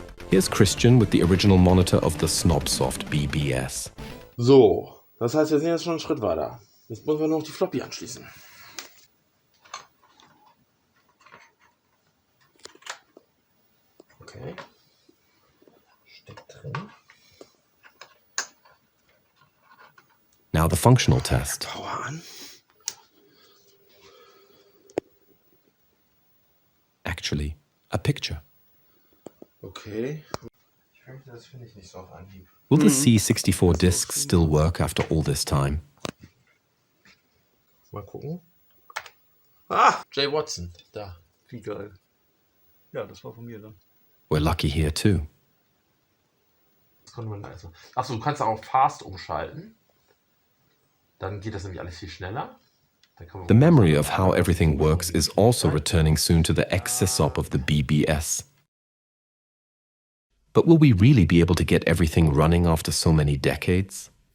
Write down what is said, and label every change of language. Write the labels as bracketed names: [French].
[English] Here's Christian with the original monitor of the Snobsoft BBS. [German] So, das heißt, wir sind jetzt schon einen Schritt weiter. Jetzt müssen wir noch die Floppy anschließen. Okay. Steckt drin. [English] Now the functional test. [German] Power an. [English] Actually, a picture. Okay. [German] Das finde ich nicht so auf Anhieb. [English] Will the C64 discs still work after all this time? [German] Mal gucken. Ah, Jay Watson. Da. Wie geil. Ja, das war von mir dann. [English] We're lucky here too. [German] Das konnte man also. Achso, du kannst auch auf Fast umschalten. Dann geht das nämlich alles viel schneller. [English] The memory of how everything works is also returning soon to the ex-sysop of the BBS. But will we really be able to get everything running after so many decades?